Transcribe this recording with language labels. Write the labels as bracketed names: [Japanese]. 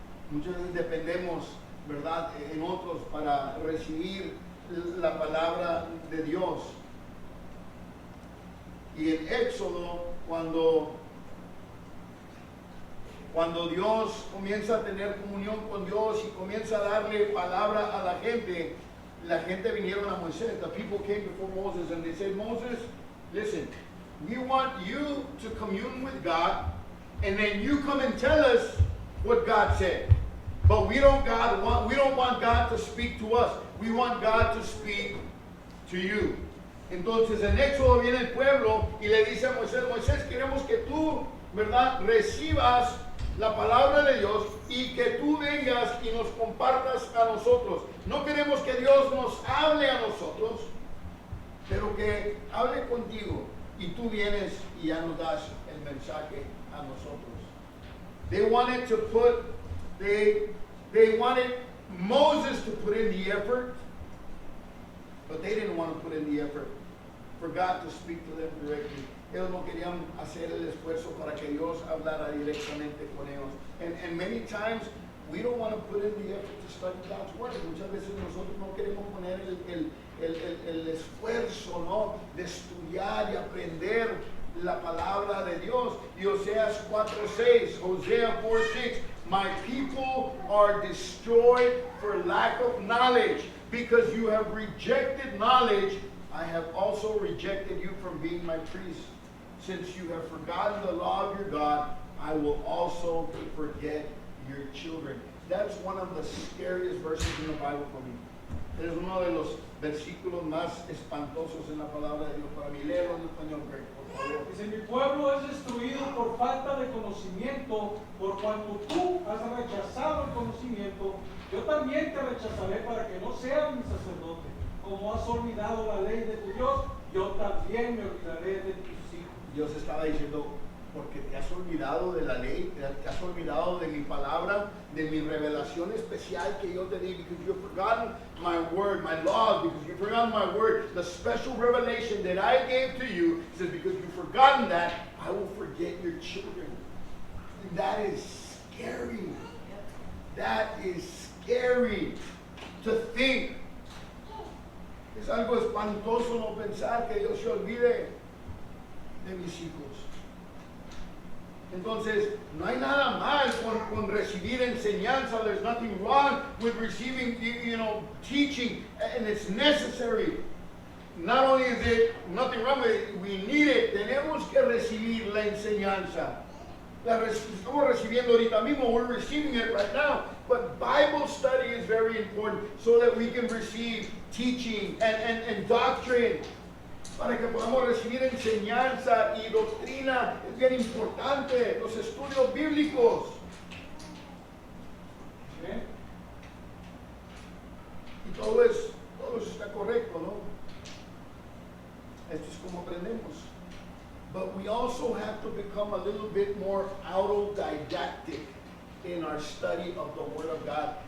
[Spanish] Muchas veces dependemos, ¿verdad?, en otros para recibir la palabra de Dios. Y en Éxodo, cuando Dios comienza a tener comunión con Dios y comienza a darle palabra a la gente vinieron a Moisés. [English] The people came before Moses and they said, Moses, listen, we want you to commune with God, and then you come and tell us what God said. But we don't want God to speak to us. We want God to speak to you. [Spanish] Entonces en Éxodo viene el pueblo y le dice a Moisés, queremos que tú, ¿verdad?, recibas la palabra de Dios y que tú vengas y nos compartas a nosotros. No queremos que Dios nos hable a nosotros, pero que hable contigo y tú vienes y ya nos das el mensaje a nosotros. [English] They wanted Moses to put in the effort, but they didn't want to put in the effort for God to speak to them directly. [Spanish] Ellos no querían hacer el esfuerzo para que Dios hablara directamente con ellos. [English] And many times we don't want to put in the effort to study God's word. [Spanish] Muchas veces nosotros no queremos poner el esfuerzo, ¿no?, de estudiar y aprender la palabra de Dios. [English] Y Oseas 4:6, Hosea 4:6, my people are destroyed for lack of knowledge. Because you have rejected knowledge, I have also rejected you from being my priest. Since you have forgotten the law of your God, I will also forget your children. That's one of the scariest verses in the Bible for me. [Spanish] Es uno de los versículos más espantosos en la palabra de Dios para mí. Léelo en español, Greg, por favor. Dice, mi pueblo es destruido por falta de conocimiento, por cuanto tú has rechazado el conocimiento, yo también te rechazaré para que no seas mi sacerdote. Como has olvidado la ley de tu Dios, yo también me olvidaré de tus hijos. Dios estaba diciendo, porque te has olvidado de la ley, te has olvidado de mi palabra, de mi revelación especial que yo te di, [English] because you've forgotten my word, my laws, because you've forgotten my word, the special revelation that I gave to you. He says, because you've forgotten that, I will forget your children. And that is scary. That is scary to think. [Spanish] Es algo espantoso no pensar que Dios se olvide de mis hijos. Entonces, no hay nada mal con recibir enseñanza. [English] There's nothing wrong with receiving, teaching, and it's necessary. Not only is it nothing wrong with it, we need it. [Spanish] Tenemos que recibir la enseñanza. Estamos recibiendo ahorita mismo. [English] We're receiving it right now. But Bible study is very important so that we can receive teaching and doctrine. [Spanish] Para que podamos recibir enseñanza y doctrina, es bien importante, los estudios bíblicos. ¿Sí? Y todo eso está correcto, ¿no? Esto es como aprendemos. [English] But we also have to become a little bit more autodidactic in our study of the Word of God.